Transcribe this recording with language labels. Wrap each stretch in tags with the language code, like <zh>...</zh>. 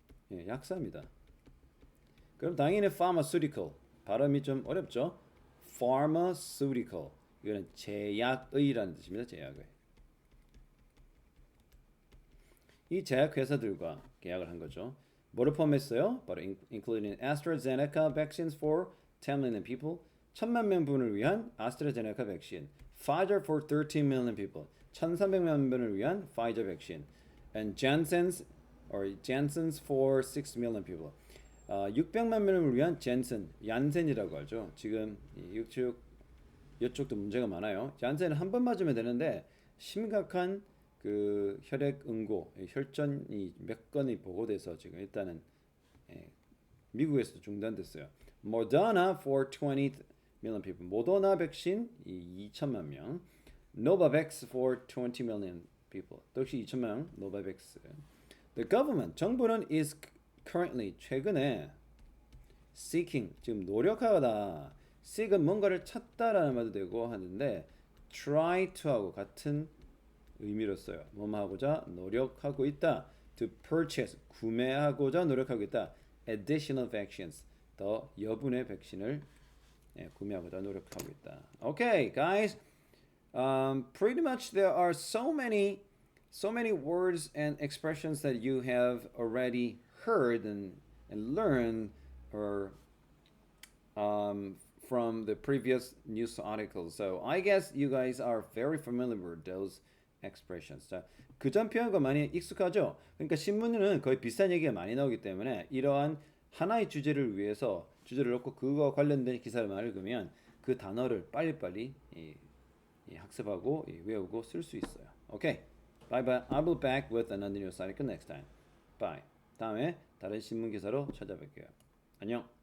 <ko>약사입니다. 그럼 당연히 pharmaceutical 발음이 좀 어렵죠? pharmaceutical 이거는 제약의라는 뜻입니다. 제약의. 이 제약회사들과 계약을 한 거죠. 뭐를 포함했어요?</ko> <en>바로 including AstraZeneca vaccines for 10 million people,</en> <ko>1,000만 명분을 위한 아스트라제네카 백신,</ko> <en>Pfizer for 13 million people,</en> <ko>1,300만 명분을 위한 Pfizer 백신,</ko> <en>and Janssen's for 6 million people.</en> <ko>600만 명을 위한 젠슨, 얀센이라고 하죠. 지금 이쪽도 문제가 많아요. 얀센은 한 번 맞으면 되는데 심각한 그 혈액 응고, 혈전이 몇 건이 보고돼서 지금 일단은 미국에서도 중단됐어요.</ko> <en>Moderna for 20 million people.</en> <ko>모더나 백신 2천만 명.</ko> <en>Novavax for 20 million people.</en> <ko>역시 2천만 명. Novavax.</ko> <en>The government</en> <ko>정부는</ko> <en>is currently</en> <ko>최근에</ko> <en>seeking</en> <ko>지금 노력하다. seek은 뭔가를 찾다라는 말도 되고 하는데</ko> <en>try to</en> <ko>하고 같은 의미로 써요. 뭐하고자 노력하고 있다.</ko> <en>To purchase</en> <ko>구매하고자 노력하고 있다.</ko> <en>Additional vaccines</en> <ko>더 여분의 백신을 구매하고자 노력하고 있다.</ko> <en>Okay, guys. Pretty much there are so many words and expressions that you have already heard and learned or from the previous news articles. So I guess you guys are very familiar with those expressions.</en> <ko>자, 그전 표현과 많이 익숙하죠? 그러니까 신문에는 거의 비슷한 얘기가 많이 나오기 때문에 이러한 하나의 주제를 위해서 주제를 놓고 그거와 관련된 기사를 읽으면 그 단어를 빨리빨리 학습하고 외우고 쓸 수 있어요.</ko> <en>Okay. Bye bye. I'll be back with another news article next time. Bye.</en> <ko>다음에 다른 신문 기사로 찾아뵐게요. 안녕.</ko>